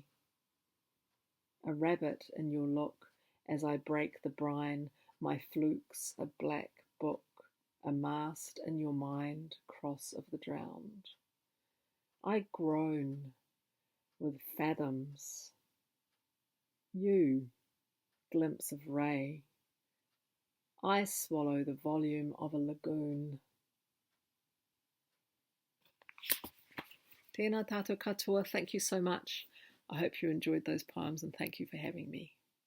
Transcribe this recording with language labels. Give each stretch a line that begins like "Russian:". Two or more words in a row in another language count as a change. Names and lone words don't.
English: A rabbit in your look as I break the brine, my fluke's a black book, a mast in your mind, cross of the drowned. I groan with fathoms. You, glimpse of ray. I swallow the volume of a lagoon.
Māori: Tēnā tātou katoa,
English: thank you so much. I hope you enjoyed those poems and thank you for having me.